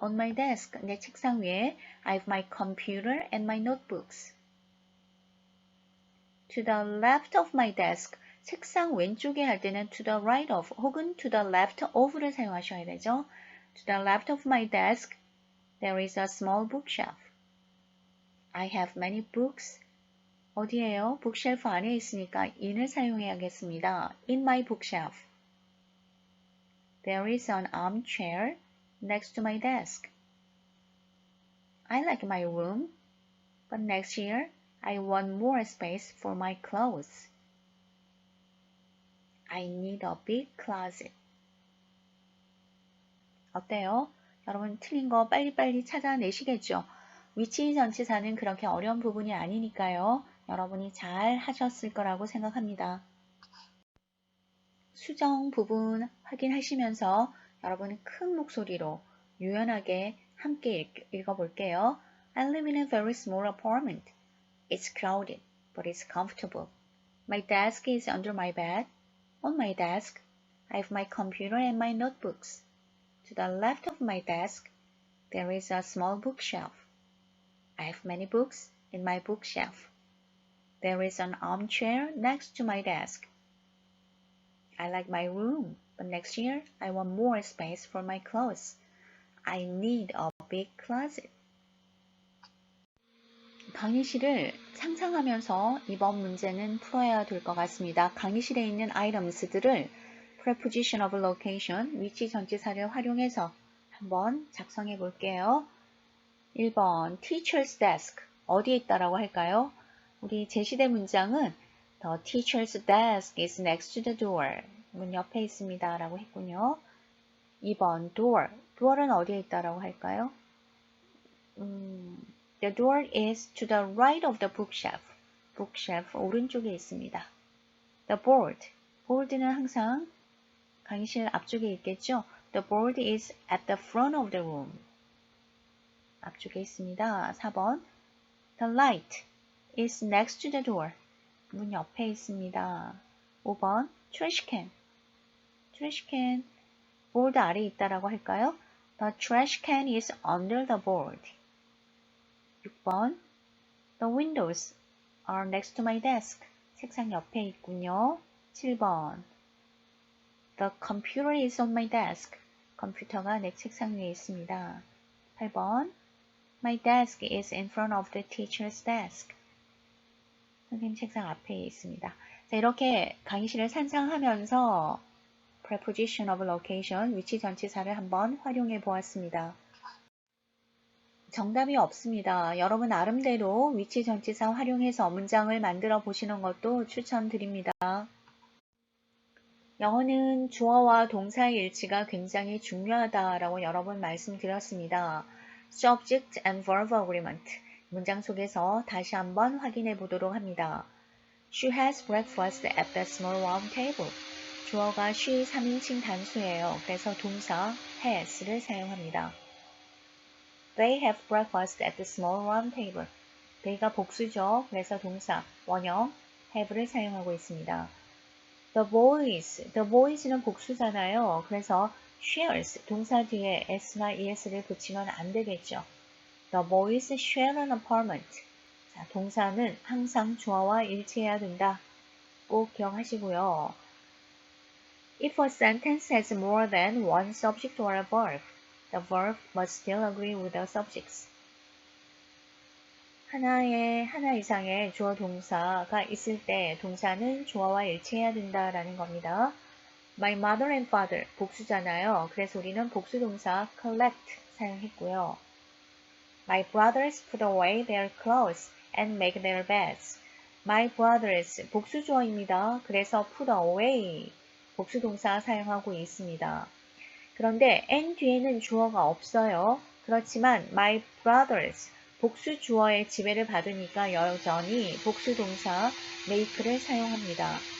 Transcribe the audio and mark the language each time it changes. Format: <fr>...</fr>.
<en>On my desk,</en> <ko>내 책상 위에</ko> <en>I have my computer and my notebooks. To the left of my desk,</en> <ko>책상 왼쪽에 할 때는</ko> <en>to the right of</en> <ko>혹은</ko> <en>to the left of를</en> <ko>사용하셔야 되죠.</ko> <en>To the left of my desk, there is a small bookshelf. I have many books.</en> <ko>어디에요? bookshelf 안에 있으니까 in을 사용해야겠습니다.</ko> <en>In my bookshelf. There is an armchair next to my desk. I like my room, but next year I want more space for my clothes. I need a big closet.</en> <ko>어때요? 여러분 틀린 거 빨리빨리 찾아내시겠죠? 위치 전치사는 그렇게 어려운 부분이 아니니까요. 여러분이 잘 하셨을 거라고 생각합니다. 수정 부분 확인하시면서 여러분 큰 목소리로 유연하게 함께 읽어볼게요.</ko> <en>I live in a very small apartment. It's crowded, but it's comfortable. My desk is under my bed. On my desk, I have my computer and my notebooks. To the left of my desk, there is a small bookshelf. I have many books in my bookshelf. There is an armchair next to my desk. I like my room, but next year I want more space for my clothes. I need a big closet.</en> <ko>강의실을 상상하면서 이번 문제는 풀어야 될 것 같습니다. 강의실에 있는 items들을 preposition of location, 위치 전치사를 활용해서 한번 작성해 볼게요. 1번 teacher's desk, 어디에 있다라고 할까요? 우리 제시된 문장은</ko> <en>The teacher's desk is next to the door.</en> <ko>문 옆에 있습니다 라고 했군요. 2번 door, door은 어디에 있다라고 할까요?</ko> <en>The door is to the right of the bookshelf.</en> <ko>bookshelf 오른쪽에 있습니다.</ko> <en>The board,</en> <ko>board는 항상 강의실 앞쪽에 있겠죠?</ko> <en>The board is at the front of the room.</en> <ko>앞쪽에 있습니다.</ko> <en>4번 The light is next to the door.</en> <ko>문 옆에 있습니다. 5번 trash can. trash can board 아래에 있다라고 할까요?</ko> <en>The trash can is under the board. 6번 The windows are next to my desk.</en> <ko>책상 옆에 있군요.</ko> <en>7번 The computer is on my desk.</en> <ko>컴퓨터가 내 책상 위에 있습니다.</ko> <en>8번 My desk is in front of the teacher's desk.</en> <ko>선생님 책상 앞에 있습니다. 자, 이렇게 강의실을 상상하면서 preposition of location, 위치 전치사를 한번 활용해 보았습니다. 정답이 없습니다. 여러분 나름대로 위치 전치사 활용해서 문장을 만들어 보시는 것도 추천드립니다. 영어는 주어와 동사의 일치가 굉장히 중요하다라고 여러 번 말씀드렸습니다.</ko> <en>Subject and verb agreement.</en> <ko>문장 속에서 다시 한번 확인해 보도록 합니다.</ko> <en>She has breakfast at the small round table.</en> <ko>주어가 she 3인칭 단수예요. 그래서 동사 has를 사용합니다.</ko> <en>They have breakfast at the small round table.</en> <ko>they가 복수죠. 그래서 동사 원형 have를 사용하고 있습니다. The boys는 복수잖아요. 그래서 shares, 동사 뒤에 s나 es를 붙이면 안 되겠죠.</ko> <en>The boys share an apartment.</en> <ko>자, 동사는 항상 주어와 일치해야 된다. 꼭 기억하시고요.</ko> <en>If a sentence has more than one subject or a verb, the verb must still agree with the subjects.</en> <ko>하나 이상의 주어 동사가 있을 때 동사는 주어와 일치해야 된다라는 겁니다. My mother and father, 복수잖아요. 그래서 우리는 복수 동사 collect 사용했고요.</ko> <en>My brothers put away their clothes and make their beds.</en> <ko>My brothers, 복수 주어입니다. 그래서 put away, 복수 동사 사용하고 있습니다. 그런데 and 뒤에는 주어가 없어요. 그렇지만 my brothers, 복수 주어의 지배를 받으니까 여전히 복수 동사 make를 사용합니다.</ko>